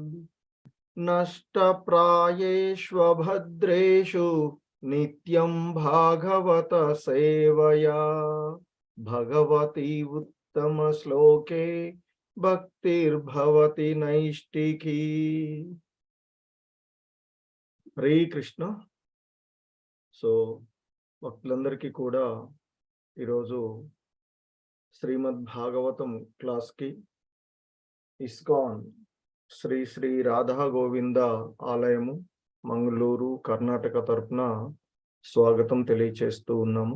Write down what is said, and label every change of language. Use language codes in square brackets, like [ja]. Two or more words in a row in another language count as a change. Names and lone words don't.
[sa] नष्टप्रायेष्वभद्रेषु नित्यं भागवत सेवया भगवती उत्तमश्लोके भक्तिर्भवति नैष्टिकी। हरे कृष्ण। [te] సో భక్తులందరికీ కూడా ఈరోజు శ్రీమద్ భాగవతం క్లాస్కి ఇస్కాన్ శ్రీ శ్రీ రాధా గోవింద ఆలయము మంగళూరు కర్ణాటక తరపున స్వాగతం తెలియచేస్తూ ఉన్నాము.